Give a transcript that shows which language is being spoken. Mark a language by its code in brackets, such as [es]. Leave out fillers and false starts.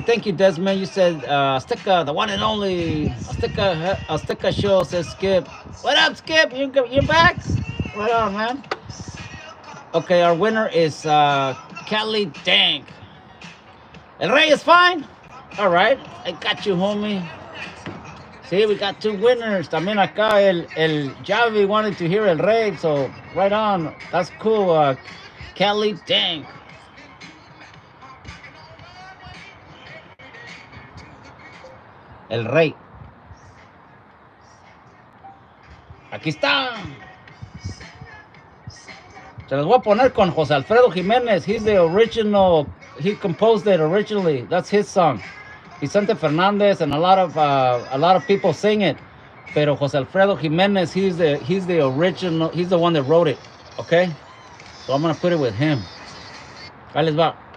[en] Thank you, Desmond. You said Azteca, the one and only Azteca show. Says Skip. What up, Skip? You're back. Right on, man. Okay, our winner is Kelly Dank. El Rey is fine. All right, I got you, homie. See, we got two winners. [es] También acá el [en] Javi wanted to hear El Rey, so right on. That's cool. Kelly Dank. El Rey. [es] Aquí está. Se los voy a poner con José Alfredo Jiménez. [en] He's the original. He composed it originally. That's his song. Vicente Fernandez and a lot of people sing it. Pero José Alfredo Jiménez, he's the original. He's the one that wrote it. Okay, so I'm gonna put it with him. [es] Ahí les va.